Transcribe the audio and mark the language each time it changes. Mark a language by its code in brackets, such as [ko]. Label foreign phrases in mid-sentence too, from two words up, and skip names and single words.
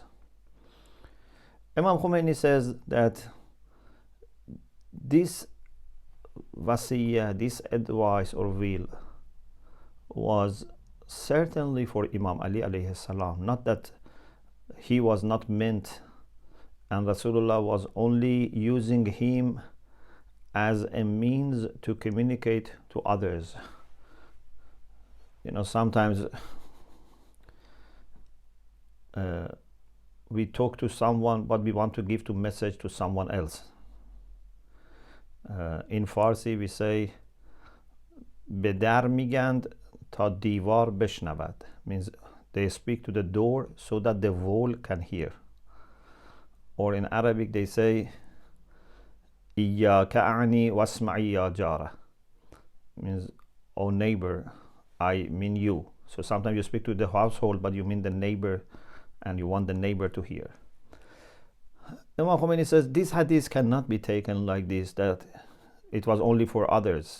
[en] Imam Khomeini says that this wasiyah, this advice or will, was certainly for Imam Ali [ar] alayhi salam, [en] not that he was not meant and Rasulullah was only using him as a means to communicate to others. You know, sometimes we talk to someone but we want to give the message to someone else. In Farsi we say [fa] به در میگند تا دیوار بشنود, [en] means they speak to the door so that the wall can hear. Or in Arabic they say [ar] إياك أعني واسمعي يا جارة, [en] means oh neighbor, I mean you. So sometimes you speak to the household but you mean the neighbor and you want the neighbor to hear. Imam Khomeini says this hadith cannot be taken like this, that it was only for others.